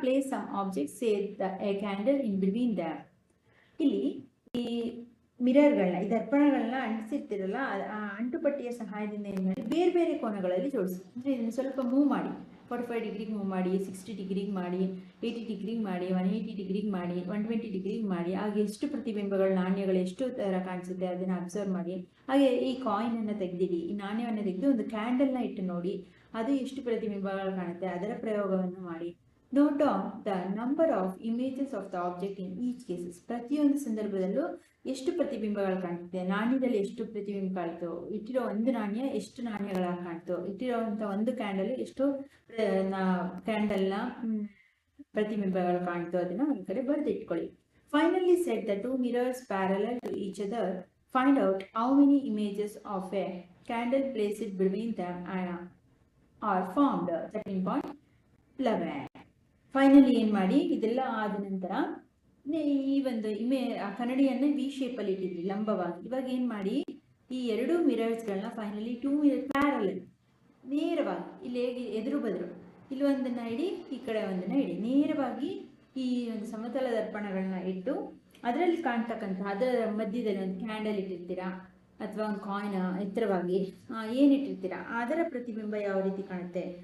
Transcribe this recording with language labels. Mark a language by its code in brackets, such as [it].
[en] Place some objects, say a candle in between them. [kn] ಇಲ್ಲಿ ಈ ಮಿರರ್ಗಳನ್ನ, ಈ ದರ್ಪಣಗಳನ್ನ ಅಂಟಿಸಿರ್ತಿರಲ್ಲ, ಆ ಅಂಟುಪಟ್ಟಿಯ ಸಹಾಯದಿಂದ ಏನು ಮಾಡಿ ಬೇರೆ ಬೇರೆ ಕೋನಗಳಲ್ಲಿ ಜೋಡಿಸಿ. ಅಂದರೆ ಇದನ್ನು ಸ್ವಲ್ಪ ಮೂವ್ ಮಾಡಿ, 45 ಡಿಗ್ರಿಗೆ ಮೂವ್ ಮಾಡಿ, 60 ಡಿಗ್ರಿಗೆ ಮಾಡಿ, 80 ಡಿಗ್ರಿಗೆ ಮಾಡಿ, 180 ಡಿಗ್ರಿಗೆ ಮಾಡಿ, 120 ಡಿಗ್ರಿಗೆ ಮಾಡಿ. ಹಾಗೆ ಎಷ್ಟು ಪ್ರತಿಬಿಂಬಗಳು, ನಾಣ್ಯಗಳು ಎಷ್ಟು ಥರ ಕಾಣಿಸುತ್ತೆ ಅದನ್ನು ಅಬ್ಸರ್ವ್ ಮಾಡಿ. ಹಾಗೆ ಈ ಕಾಯಿನನ್ನು ತೆಗೆದಿಡಿ, ಈ ನಾಣ್ಯವನ್ನು ತೆಗೆದು ಒಂದು ಕ್ಯಾಂಡಲ್ನ ಇಟ್ಟು ನೋಡಿ, ಅದು ಎಷ್ಟು ಪ್ರತಿಬಿಂಬಗಳು ಕಾಣುತ್ತೆ ಅದರ ಪ್ರಯೋಗವನ್ನು ಮಾಡಿ. [en] Note down the number of images of the object in each cases. [kn] ಪ್ರತಿಯೊಂದು ಸಂದರ್ಭದಲ್ಲೂ ಎಷ್ಟು ಪ್ರತಿಬಿಂಬಗಳು ಕಾಣುತ್ತೆ, ನಾಣ್ಯದಲ್ಲಿ ಎಷ್ಟು ಪ್ರತಿಬಿಂಬ ಕಾಣ್ತು, ಇಟ್ಟಿರೋ ಒಂದು ನಾಣ್ಯ ಎಷ್ಟು ನಾಣ್ಯಗಳ ಕಾಣ್ತು, ಇಟ್ಟಿರೋವಂಥ ಒಂದು ಕ್ಯಾಂಡಲ್ ಎಷ್ಟು ಕ್ಯಾಂಡಲ್ನ ಪ್ರತಿಬಿಂಬಗಳು ಕಾಣ್ತು, ಅದನ್ನು ಒಂದು ಕಡೆ ಬರೆದಿಟ್ಕೊಳ್ಳಿ. [en] Finally set the 2 mirrors parallel to each other. Find out how many images of a candle placed between them are formed. [kn] 13.11. Finally ಏನು ಮಾಡಿ, ಇದೆಲ್ಲ ಆದ ನಂತರ ಈ ಒಂದು ಕನ್ನಡಿಯನ್ನು ವಿ ಶೇಪಲ್ಲಿ ಇಟ್ಟಿದ್ವಿ ಲಂಬವಾಗಿ. ಇವಾಗ ಏನು ಮಾಡಿ, ಈ ಎರಡು ಮಿರರ್ಸ್ಗಳನ್ನ ಫೈನಲಿ 2 ಮಿರರ್ ಪ್ಯಾರಲ್ ನೇರವಾಗಿ ಇಲ್ಲಿ ಹೇಗೆ ಎದುರು ಬದರು, ಇಲ್ಲಿ ಒಂದನ್ನು ಇಡಿ, ಈ ಕಡೆ ಒಂದನ್ನು ಇಡಿ, ನೇರವಾಗಿ ಈ ಒಂದು ಸಮತಲ ದರ್ಪಣಗಳನ್ನ ಇಟ್ಟು ಅದರಲ್ಲಿ ಕಾಣ್ತಕ್ಕಂಥ ಅದರ ಮಧ್ಯದಲ್ಲಿ ಒಂದು ಕ್ಯಾಂಡಲ್ ಇಟ್ಟಿರ್ತೀರಾ ಅಥವಾ ಒಂದು ಕಾಯಿನ್ ಎತ್ತರವಾಗಿ ಏನಿಟ್ಟಿರ್ತೀರಾ ಅದರ ಪ್ರತಿಬಿಂಬ ಯಾವ ರೀತಿ ಕಾಣುತ್ತೆ.